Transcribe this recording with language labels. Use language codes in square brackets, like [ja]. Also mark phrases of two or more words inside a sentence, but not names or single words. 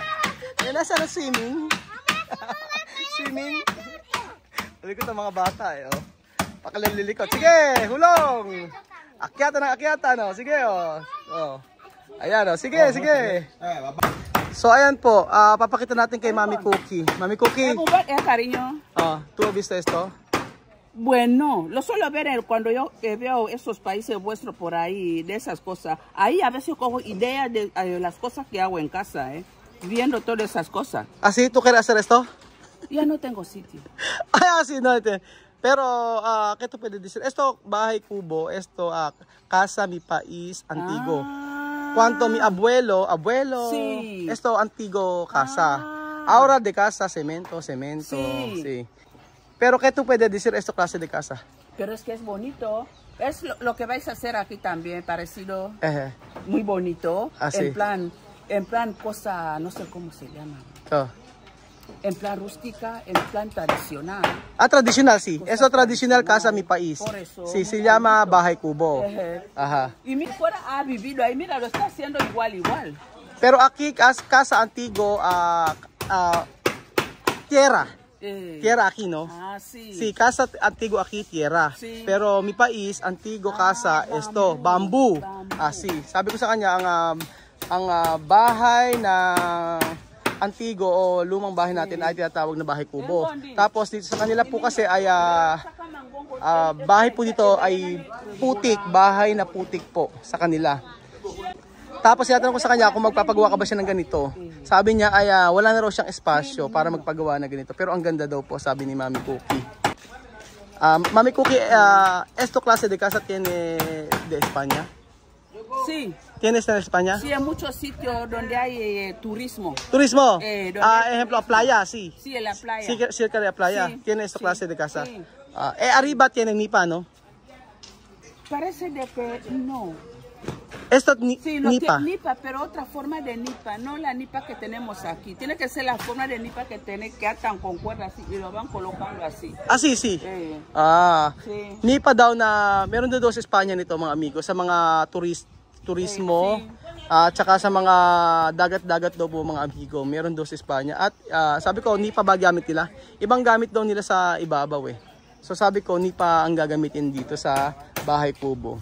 [tl] Nena, saan ang swimming? Swimming? Lilikot ang mga bata eh, oh. Pakalilikot. Sige, hulong! Akyatan, oh. Sige, oh. Oh. Ayan, oh. Sige. So, ayan po. Papakita natin kay Mami Cookie. Mami Cookie. [es] Cariño. ¿Tú has visto esto? Bueno, lo suelo ver cuando yo veo esos países vuestros por ahí, de esas cosas. Ahí a veces cojo ideas de las cosas que hago en casa, viendo todas esas cosas. ¿Así? ¿Tú quieres hacer esto? Ya no tengo sitio. Ay, así no. Pero, ¿qué tú puedes decir? Esto, [tl] bahay kubo, [es] esto, casa mi país antiguo. Cuanto mi abuelo, sí. Esto antiguo casa. Ahora de casa, cemento, sí. Pero ¿qué tú puedes decir esta clase de casa? Pero es que es bonito. Es lo que vais a hacer aquí también, parecido. Muy bonito. Así. En plan cosa, no sé cómo se llama. En plan rústica, en plan tradicional. Tradicional, sí. Eso tradicional casa mi país. Por eso. Sí, se llama [tl] bahay kubo. [es] Ajá. Y mi fuera ha vivido ahí, mira, lo está haciendo igual. Pero aquí casa antiguo, tierra. Tierra aquí, ¿no? Sí. Sí, casa antiguo aquí, tierra. Sí. Pero mi país, antiguo casa, esto, bamboo. Así. [tl] Sabi ko sa kanya, ang bahay na antigo o lumang bahay natin ay tinatawag na bahay kubo. Tapos dito sa kanila po kasi ay bahay po dito ay putik, bahay na putik po sa kanila. Tapos tinatanong ko sa kanya kung magpapagawa ka ba siya ng ganito. Sabi niya ay wala na raw siyang espasyo para magpagawa na ganito. Pero ang ganda daw po, sabi ni Mami Cookie. Mami Cookie, [es] esto clase de casa tiene de España? Sí. ¿Tienes en España? Sí, en muchos sitios donde hay turismo. ¿Turismo? Ejemplo, playa, sí. Sí, en la playa. Sí, cerca de la playa. Sí, ¿Tiene esta clase de casa? Sí. Arriba tiene nipa, ¿no? Parece de que no. Esto Sí, no nipa. tiene nipa, pero otra forma de nipa, no la nipa que tenemos aquí. Tiene que ser la forma de nipa que atan con cuerdas así y lo van colocando así. Sí. Sí. [tl] Nipa daw na, meron daw sa Espanya nito mga amigo, sa mga turismo, tsaka sa mga dagat-dagat daw po mga amigo, meron daw sa Espanya. At sabi ko, nipa ba gamit nila? Ibang gamit daw nila sa ibabaw eh. So sabi ko, nipa ang gagamitin dito sa bahay kubo.